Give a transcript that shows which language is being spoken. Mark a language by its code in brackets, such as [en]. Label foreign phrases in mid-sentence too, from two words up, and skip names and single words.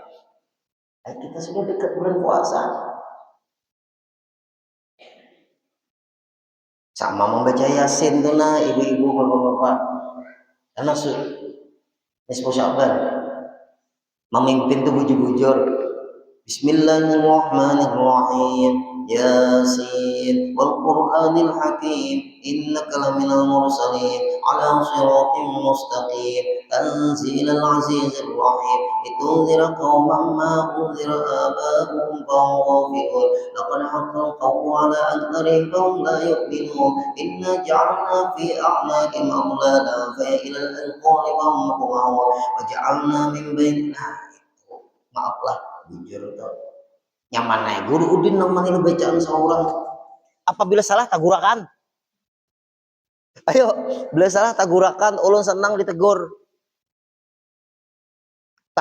[id] Kita sudah dekat bulan puasa. Sama membaca Yasin tuh nah ibu-ibu bapak-bapak. Karena nisfu Sya'ban. [bjn] Memimpin tuh bujur-bujur. Bismillahirrahmanirrahim. [ar] يس والقرآن الحكيم إنك لمن المرسلين على صراط مستقيم تنزيل العزيز الرحيم لتنذر قوما ما أنذر آباؤهم فهم غافلون لقد حق القول على أكثرهم فهم لا يؤمنون إنا جعلنا في أعناقهم أغلالا فإلى الأذقان فهم مقمحون وجعلنا من بين. [bjn] Maaflah bujur tuh nyaman naik guru udin namanya bacaan seorang. Apabila salah tagurakan. Ayo bila salah tagurakan, ulun senang ditegur.